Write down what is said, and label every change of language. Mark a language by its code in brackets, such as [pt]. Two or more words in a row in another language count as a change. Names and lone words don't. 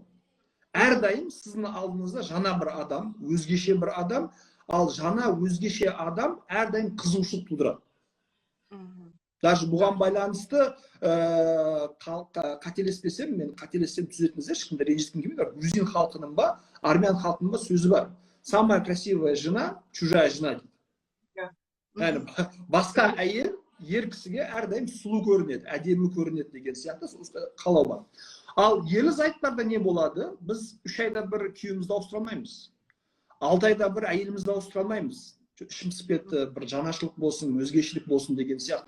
[kk] Әрдайым сіздің алдыңызда жаңа бір адам, өзгеше бір адам, ал жаңа өзгеше адам әрдайым қызығушылық тудырады. Даже бұған байланысты қателеспесем, мен қателессем түзетіңіздер, ешкімді ренжіткім келмейді. Грузин халқының ба, армян халқының ба сөзі бар. [ru] Самая красивая жена, чужая жена дейді. [kk] Яғни басқа әйел ер кісіге әрдайым сұлу көрінеді, әдемі көрінеді деген сияқты қалау бар. Ал ерлі зайыптарда не болады? Біз 3 айда бір күйеуімізді ауыстыра алмаймыз. 6 айда бір әйелімізді ауыстыра алмаймыз. Ішіміз кетті, бір жаңашылық болсын, өзгешілік болсын деген сияқты.